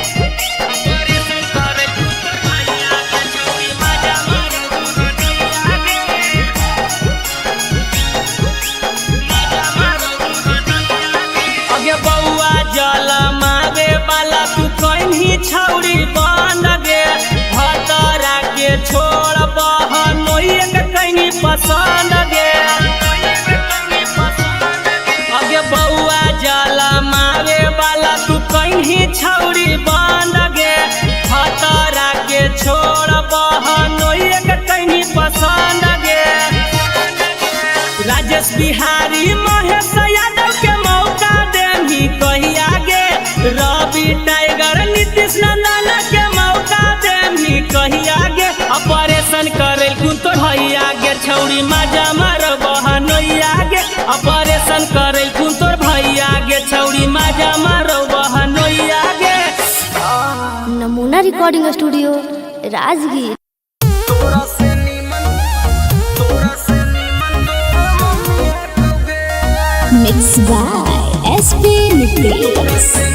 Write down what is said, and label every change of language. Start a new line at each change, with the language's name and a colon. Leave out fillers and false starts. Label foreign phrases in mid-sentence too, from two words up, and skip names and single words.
Magahi: अगे बउआ जल मारे वाला तू कहीं छौड़ी बन गे भतरा के छोड़ बहनोइया के कहीं पसंद गे अगे बउआ जल मारे वाला तू कहीं छौड़ी बन गे भतरा के छोड़ बहनोइया के कहीं पसंद गे राजेश बिहारी महेश यादव के मौका देही कहिया गे रवि टाइगर नीतीश नंदन के मौका देही कहिया गे ऑपरेशन करेल कुन तोर भैया गे छौड़ी माजा मारो बहनोइया गे ऑपरेशन करेल कुन तोर भैया गे छौड़ी माजा मारो बहनोइया गे नमूना रिकॉर्डिंग स्टूडियो राजगीर।
English: Mixed by SP Nitish.